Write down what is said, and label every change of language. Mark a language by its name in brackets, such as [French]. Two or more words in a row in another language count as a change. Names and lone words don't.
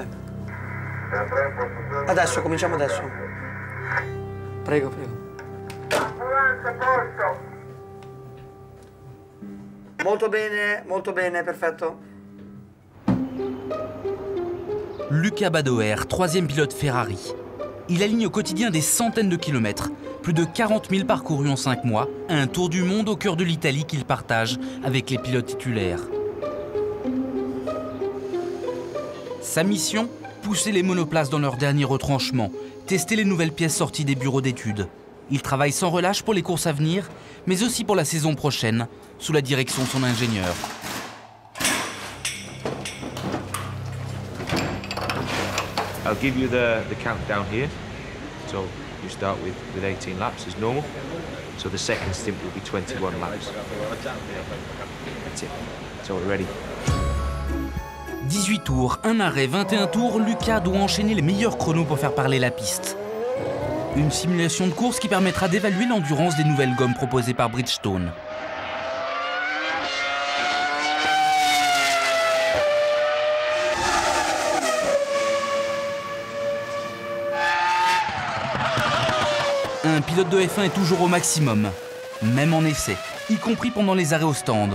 [Italian] CA3 posto. Adesso, cominciamo adesso. Prego, prego. Ambulanza posto. Molto bene, perfetto. [French] Luca Badoer, troisième pilote Ferrari. Il aligne au quotidien des centaines de kilomètres, plus de 40 000 parcourus en 5 mois, un tour du monde au cœur de l'Italie qu'il partage avec les pilotes titulaires. Sa mission, pousser les monoplaces dans leur dernier retranchement, tester les nouvelles pièces sorties des bureaux d'études. Il travaille sans relâche pour les courses à venir, mais aussi pour la saison prochaine, sous la direction de son ingénieur. [English] I'll give you the countdown here. So you start with 18 laps as normal. So the second stint will be 21 laps. That's it. So we're ready. [French] 18 tours, un arrêt, 21 tours, Luca doit enchaîner les meilleurs chronos pour faire parler la piste. Une simulation de course qui permettra d'évaluer l'endurance des nouvelles gommes proposées par Bridgestone. Un pilote de F1 est toujours au maximum, même en essai, y compris pendant les arrêts au stand.